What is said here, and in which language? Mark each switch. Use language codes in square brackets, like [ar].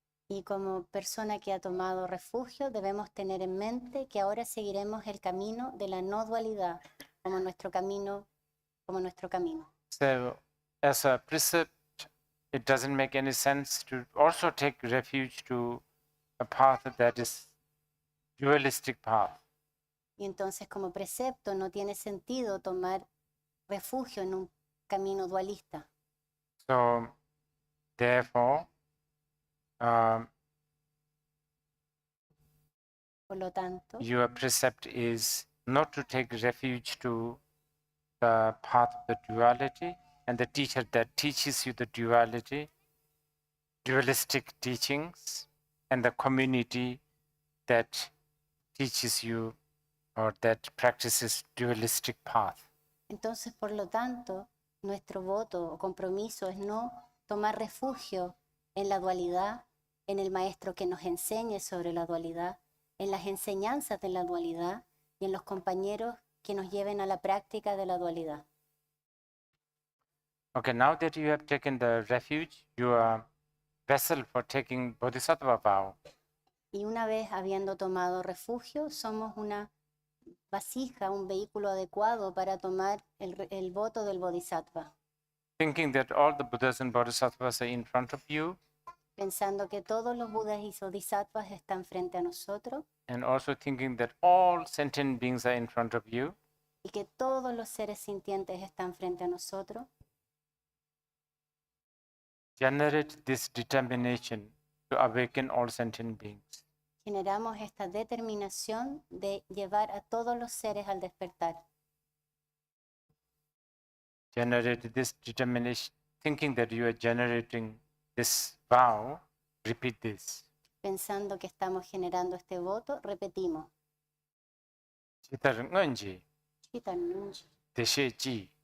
[es] Y como persona que ha tomado refugio, debemos tener en mente que ahora seguiremos el camino de la no dualidad como nuestro camino. [en] So, as a precept, it doesn't make any sense to also take refuge to a path that is dualistic path. [es] Y entonces, como precepto, no tiene sentido tomar refugio en un camino dualista. [en] So, therefore, [es] Por lo tanto, [en] your precept is not to take refuge to the path of the duality and the teacher that teaches you the duality, dualistic teachings, and the community that teaches you or that practices dualistic path. [es] entonces, por lo tanto, nuestro voto o compromiso es no tomar refugio en la dualidad, en el maestro que nos enseñe sobre la dualidad, en las enseñanzas de la dualidad y en los compañeros que nos lleven a la práctica de la dualidad. [en] Okay, now that you have taken the refuge, you are vessel for taking Bodhisattva vow. [es] Y una vez habiendo tomado refugio, somos una vasija, un vehículo adecuado para tomar el voto del Bodhisattva. [en] Thinking that all the Buddhas and Bodhisattvas are in front of you, [es] Pensando que todos los Budas y Bodhisattvas están frente a nosotros [en] and also thinking that all sentient beings are in front of you, [es] y que todos los seres sintientes están frente a nosotros, [en] generate this determination to awaken all sentient beings. [es] Generamos esta determinación de llevar a todos los seres al despertar. [en] Generate this determination, thinking that you are generating this vow, repeat this. [es] Pensando que estamos generando este voto, repetimos. [bo] Chitar nganji, Chitar nunji, deshe ji,